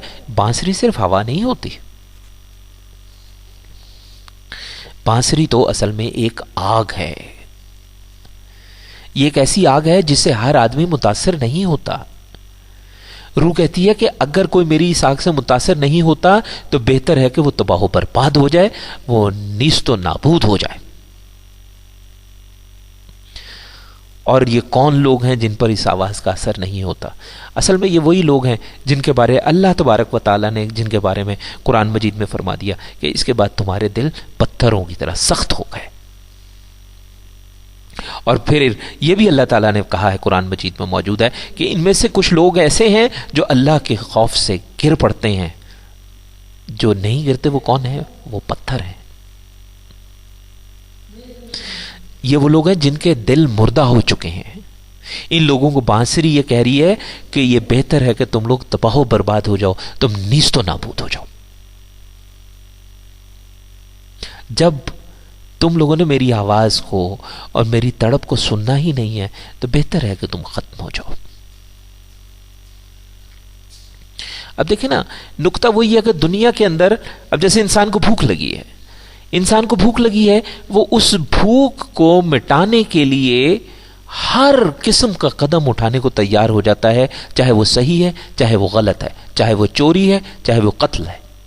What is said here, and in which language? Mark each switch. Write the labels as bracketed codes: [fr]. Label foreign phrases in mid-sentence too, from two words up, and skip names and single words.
[ur] بانسری صرف ہوا نہیں ہوتی، بانسری تو اصل میں ایک آگ ہے۔ یہ ایک ایسی آگ ہے جس سے ہر آدمی متاثر نہیں ہوتا۔ روح کہتی ہے کہ اگر کوئی میری اس آگ سے متاثر نہیں ہوتا تو بہتر ہے کہ وہ تباہ و برباد ہو جائے، وہ نیست و نابود ہو جائے۔ اور یہ کون لوگ ہیں جن پر اس آواز کا اثر نہیں ہوتا؟ اصل میں یہ وہی لوگ ہیں جن کے بارے اللہ تبارک و تعالیٰ نے، جن کے بارے میں قرآن مجید میں فرما دیا کہ اس کے بعد تمہارے دل پتھروں کی طرح سخت ہو گئے۔ اور پھر یہ بھی اللہ تعالیٰ نے کہا ہے، قرآن مجید میں موجود ہے کہ ان میں سے کچھ لوگ ایسے ہیں جو اللہ کے خوف سے گر پڑتے ہیں، جو نہیں گرتے وہ کون ہیں؟ وہ پتھر ہیں۔ یہ وہ لوگ ہیں جن کے دل مردہ ہو چکے ہیں۔ ان لوگوں کو بانسری یہ کہہ رہی ہے کہ یہ بہتر ہے کہ تم لوگ تباہ و برباد ہو جاؤ، تم نیست و نابود ہو جاؤ۔ جب تم لوگوں نے میری آواز کو اور میری تڑپ کو سننا ہی نہیں ہے تو بہتر ہے کہ تم ختم ہو جاؤ۔ اب دیکھیں نا، نقطہ وہی ہے کہ دنیا کے اندر اب جیسے انسان کو بھوک لگی ہے، انسان کو بھوک لگی ہے، وہ اس بھوک کو مٹانے کے لیے ہر قسم کا قدم اٹھانے کو تیار ہو جاتا ہے، چاہے وہ صحیح ہے، چاہے وہ غلط ہے، چاہے وہ چوری ہے، چاہے وہ قتل ہے۔